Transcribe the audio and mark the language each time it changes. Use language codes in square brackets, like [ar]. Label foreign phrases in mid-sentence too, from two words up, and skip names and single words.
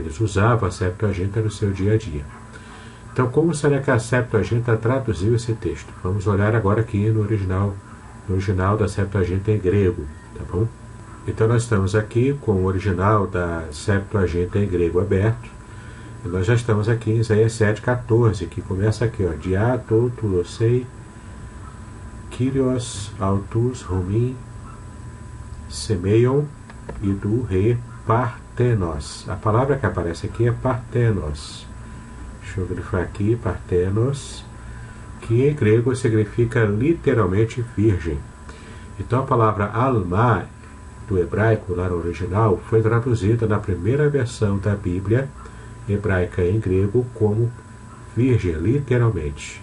[pt] Eles usavam a Septuaginta no seu dia a dia. Então, como será que a Septuaginta traduziu esse texto? Vamos olhar agora aqui no original da Septuaginta em grego, tá bom? Então, nós estamos aqui com o original da Septuaginta em grego aberto. E nós já estamos aqui em Isaías 7,14, que começa aqui, ó, [el] Διὰ τοῦτο δώσει Κύριος αὐτὸς ὑμῖν σημεῖον ἰδοὺ ἡ παρθένος. [pt] A palavra que aparece aqui é partenos. Deixa eu grifar aqui, partenos, que em grego significa literalmente virgem. Então a palavra alma, do hebraico lá no original, foi traduzida na primeira versão da Bíblia hebraica em grego como virgem, literalmente.